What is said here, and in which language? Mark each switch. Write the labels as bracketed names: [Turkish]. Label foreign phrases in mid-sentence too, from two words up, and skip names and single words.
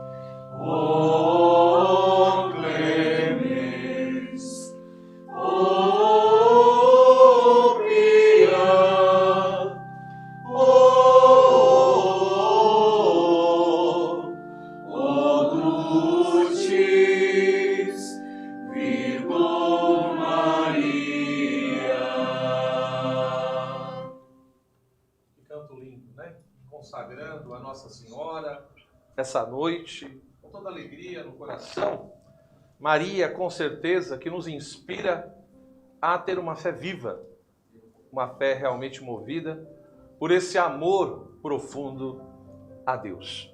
[Latin] O clemens, o pia, o dulcis Virgo Maria. [Portuguese] Que canto lindo, consagrando a Nossa Senhora essa noite, com toda alegria no coração. Maria, com certeza, que nos inspira a ter uma fé viva, uma fé realmente movida por esse amor profundo a Deus.